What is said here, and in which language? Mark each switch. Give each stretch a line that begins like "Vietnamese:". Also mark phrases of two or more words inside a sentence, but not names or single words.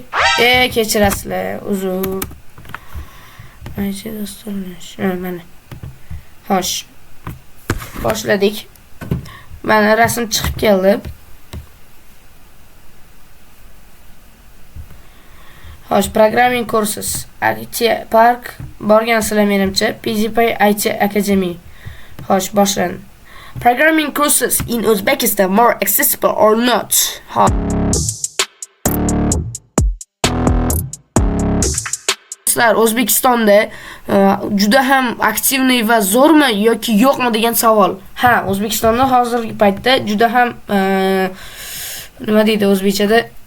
Uzbek: Kechirasizlar, uzr. IT dasturlash. Mana. Xo'sh. Boshladik. Mana rasm chiqib keldi. Xo'sh,
English: programming courses.
Uzbek: IT Park borgansizlar menimcha, PZP IT Academy. Xo'sh, boshlandi.
English: Programming courses in Uzbekistan more accessible or not?
Uzbek: O'zbekistonda juda ham aktivniy va zo'rmi yoki yo'qmi degan savol. Ha, O'zbekistonda hozirgi paytda juda ham nima deydi o'zbekchada?